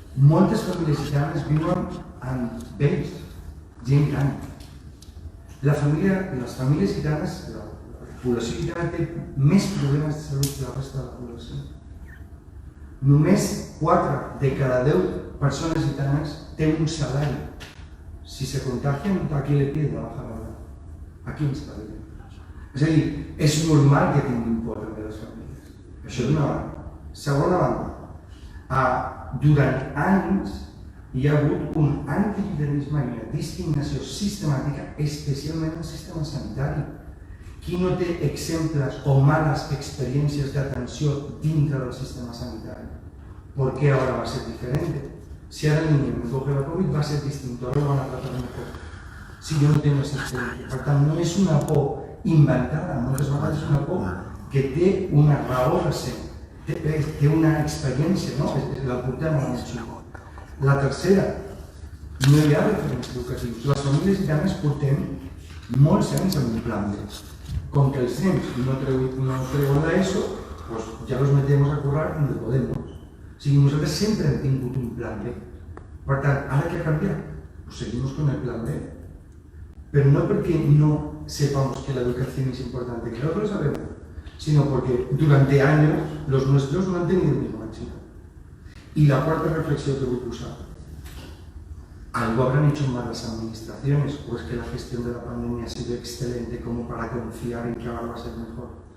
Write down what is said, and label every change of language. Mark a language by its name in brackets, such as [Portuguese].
[Catalan] Moltes famílies gitanes viuen amb vells, gent gran. Les famílies gitanes, la població gitana té més problemes de salut que la resta de la població. Només 4 de cada 10 persones gitanes té un salari. [Spanish] Si se contagian, ¿a quién le pide la baja laboral? ¿A quién se la pide? [Catalan] És a dir, és normal que tinguin por també les famílies. Això d'una banda. Segona banda, durant anys hi ha hagut un antigitanisme i una discriminació sistemàtica, especialment en el sistema sanitari. Qui no té exemples o males experiències d'atenció dintre del sistema sanitari? [Spanish] ¿Por qué ahora va a ser diferente? Si ahora el niño me coge la COVID va a ser distinto, ahora lo van a tratar mejor. Si yo no tengo esa experiencia. [Catalan] Per tant, no és una por inventada, moltes vegades és una por que té una raó de ser, té una experiència, no? La portem a l'emoció. La tercera, no hi ha referents educatius. Les famílies gitanes portem molts anys amb un plan B. Com que els nens no treuen l'ESO, [Spanish] pues ya los metemos a currar donde podemos. [Catalan] O sigui, nosaltres sempre hem tingut un plan B. Per tant, ara què ha canviat? [Spanish] Pues seguimos con el plan B. Pero no porque no sepamos que la educación es importante, claro que lo sabemos, sino porque durante años los nuestros no han tenido el mismo éxito. Y la cuarta reflexión que voy a usar. ¿Algo habrán hecho mal las administraciones o es que la gestión de la pandemia ha sido excelente como para confiar en que ahora va a ser mejor?